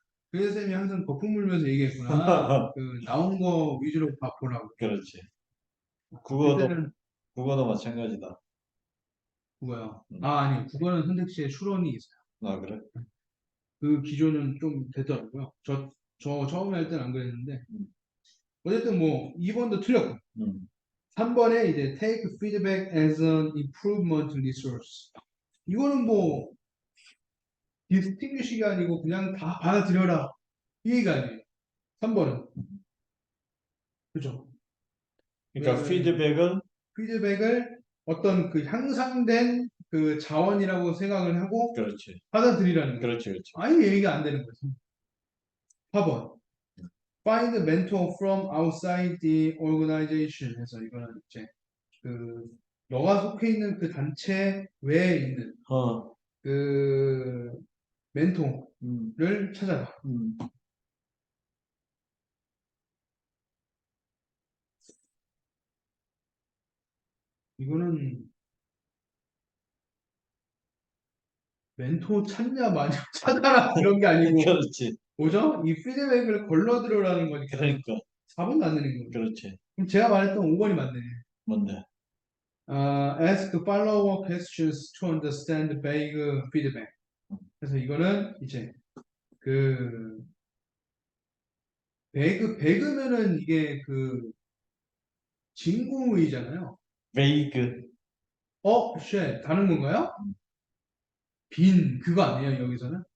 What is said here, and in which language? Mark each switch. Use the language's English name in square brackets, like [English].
[Korean] 그래서 쌤이 항상 거품 물면서 얘기했구나. 그 나온 거 위주로 보라고. 그렇지. 국어도, 그때는 국어도 마찬가지다. 국어요. 음. 아, 아니, 국어는 선택지에 추론이 있어요. 아, 그래? 그 기조는 좀 되더라고요. 저 처음에 할 때는 안 그랬는데. 음, 어쨌든 뭐, 2번도 틀렸고. 음. 3번에 이제 [English] take feedback as an improvement resource. [Korean] 이거는 뭐, distinguish가 아니고 그냥 다 받아들여라. 이 얘기가 아니에요. 3번은. 그죠? 그러니까 왜냐면 피드백은, 피드백을 어떤 그 향상된 그 자원이라고 생각을 하고 그렇지. 받아들이라는 거죠. 그렇지, 그렇지. 아예 얘기가 안 되는 거죠. 4번. [English] Find a mentor from outside the organization [Korean] 해서 이거는 이제 그 너가 속해 있는 그 단체 외에 있는 어, 그 음, 멘토를 찾아라. 음. 이거는 멘토 찾냐 마냐 찾아라 그런 게 아니고 그렇지. 뭐죠? 이 피드백을 걸러들으라는 거니까 그러니까, 4번도 안 되는 거예요. 그렇지. 그럼 제가 말했던 5번이 맞네. 뭔데? [English] Ask follow-up questions to understand vague feedback. [Korean] 그래서 이거는 이제 그 배그면은 이게 그 진구의잖아요. 베이그. 쉣, 다른 건가요? 빈, 그거 아니에요, 여기서는?